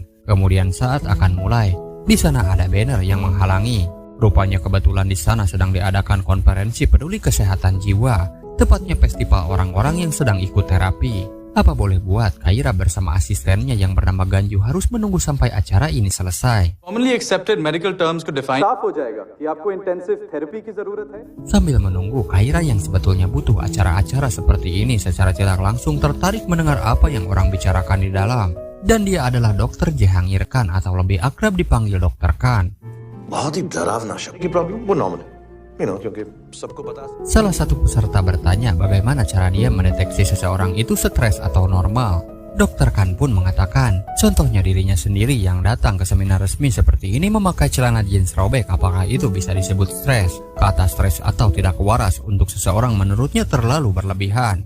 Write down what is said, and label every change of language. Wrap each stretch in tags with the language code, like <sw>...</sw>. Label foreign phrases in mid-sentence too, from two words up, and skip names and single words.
<id>Kemudian saat akan mulai, di sana ada banner yang menghalangi. Rupanya kebetulan di sana sedang diadakan konferensi peduli kesehatan jiwa, tepatnya festival orang-orang yang sedang ikut terapi. Apa boleh buat, Khaira bersama asistennya yang bernama Ganju harus menunggu sampai acara ini selesai.</id> <en>Commonly accepted medical terms could define.</en> <hi>साफ हो जाएगा कि आपको</hi> <en>intensive therapy</en> <hi>की जरूरत है.</hi> <id>Sambil menunggu, Khaira yang sebetulnya butuh acara-acara seperti ini secara tidak langsung tertarik mendengar apa yang orang bicarakan di dalam. Dan dia adalah Dr. Jehangir Khan atau lebih akrab dipanggil Dr. Khan.</id> <hi>बहुत ही डरावना शब्द की प्रॉब्लम वो नॉर्मल है, क्योंकि सबको पता.</hi> <id>Salah satu peserta bertanya bagaimana cara dia mendeteksi seseorang itu stres atau normal. Dr. Khan pun mengatakan, contohnya dirinya sendiri yang datang ke seminar resmi seperti ini memakai celana jeans robek, apakah itu bisa disebut stres? Kata stres atau tidak waras untuk seseorang menurutnya terlalu berlebihan.</id>